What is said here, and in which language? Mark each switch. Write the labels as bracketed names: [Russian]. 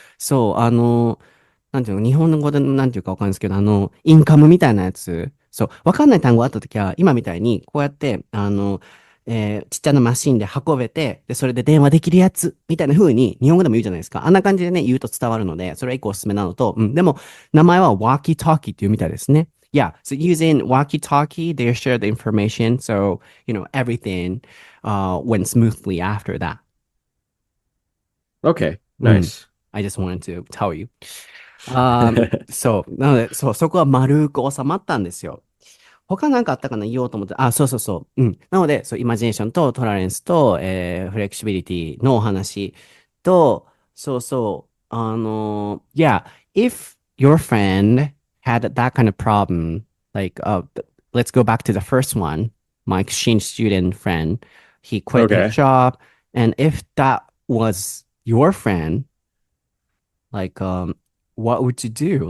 [Japanese] そう、なんていうの、日本語でなんていうかわかんないですけど、インカムみたいなやつ。そう、わかんない単語あったときは、今みたいに、こうやって、ちっちゃなマシンで運べて、で、それで電話できるやつ、みたいな風に、日本語でも言うじゃないですか。あんな感じでね、言うと伝わるので、それは一個おすすめなのと、でも、名前は walkie-talkie っていうみたいですね。 [English] Yeah, so using walkie-talkie, they share the information, so, everything, went smoothly after that. Okay, [Japanese] うん。 [English] nice. I just wanted to tell you. [Japanese] そう。なので、そう、そこは丸く収まったんですよ。他なんかあったかな言おうと思って。あ、そうそうそう。うん。なので、そう、イマジネーションとトラレンスと、フレキシビリティのお話と、そうそう。 [English] yeah, if your friend had that kind of problem, like, let's go back to the first one, my exchange student friend, he quit his Okay. job, and if that was your friend, like, what would you do?